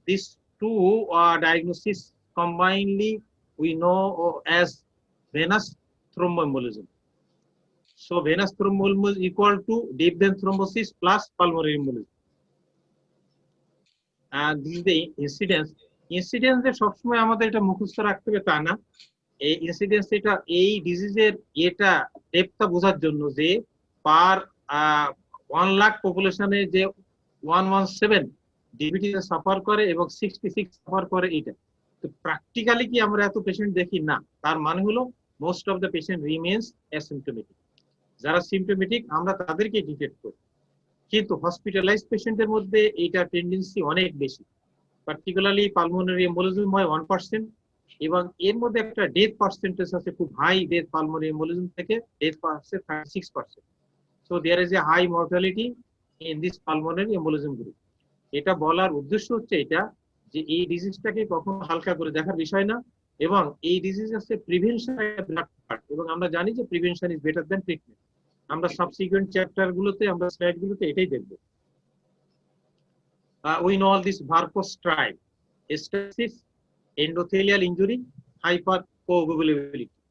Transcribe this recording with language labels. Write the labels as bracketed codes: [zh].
[en] These two diagnoses combinedly we know as venous thromboembolism. So venous thromboembolism is equal to deep vein thrombosis plus pulmonary embolism. And this is the incidence. [bn] Incidence যে সবসময় আমাদের এটা মুখস্থ রাখতে হবে তা না। এই ইনসিডেন্স এটা এই ডিজিজের এটা ডেপথটা বোঝার জন্য যে পার 1 লাখ পপুলেশনে যে 117 ডিবিটি সাফার করে এবং 66 সাফার করে এটা। তো প্র্যাকটিক্যালি কি আমরা এত পেশেন্ট দেখি না, তার মানে হলো [en] Most of the patient remains asymptomatic. [bn] যারা সিম্পটোমেটিক আমরা তাদেরকে ডিটেক্ট করি, কিন্তু হসপিটালাইজড পেশেন্টের মধ্যে এইটা টেন্ডেন্সি অনেক বেশি। পার্টিকুলারলি পালমোনারি এম্বোলিজম হয় 1%, এবং এর মধ্যে একটা ডেথ পার্সেন্টেজ আছে খুব হাই। ডেথ পালমোনারি এম্বোলিজম থেকে death percent 36%। [en] So there is a high mortality in this pulmonary embolism group. [bn] এটা বলার উদ্দেশ্য হচ্ছে এটা যে এই ডিজিজটাকে কখনো হালকা করে দেখার বিষয় না, এবং এই ডিজিজ আছে প্রিভেনশন এবং আমরা জানি যে [en] Prevention is better than treatment. [bn] আমরা সাবসিকুয়েন্ট চ্যাপ্টার গুলোতে আমরা স্লাইড গুলোতে এটাই দেখব। [en] We know all this varicose stripe, stenosis, endothelial injury, hypercoagulability.